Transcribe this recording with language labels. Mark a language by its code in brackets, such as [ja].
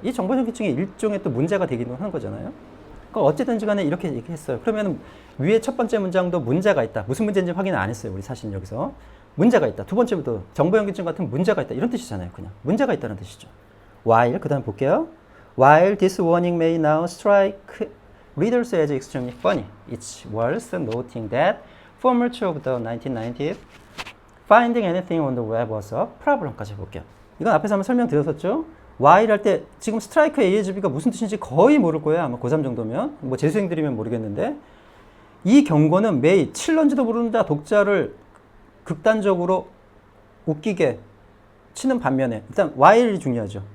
[ko] 이 정보현기증이 일종의 또 문제가 되기도 하는 거잖아요. 그러니까 어쨌든지 간에 이렇게 얘기했어요. 그러면 위에 첫 번째 문장도 문제가 있다. 무슨 문제인지 확인 안 했어요. 우리 사실 여기서. 문제가 있다. 두 번째부터 정보현기증 같은 문제가 있다. 이런 뜻이잖아요. 그냥 문제가 있다는 뜻이죠. While, 그 다음 볼게요. [en] While this warning may now strike readers as extremely funny, it's worth noting that for much of the 1990s, finding anything on the web was a problem [ko] 까지 볼게요. 이건 앞에서 한번 설명드렸었죠. while 할 때 지금 strike ASB가 무슨 뜻인지 거의 모를 거예요. 아마 고3 정도면. 뭐 재수생들이면 모르겠는데 이 경고는 매일 칠런지도 모르는다 독자를 극단적으로 웃기게 치는 반면에 일단 while이 중요하죠.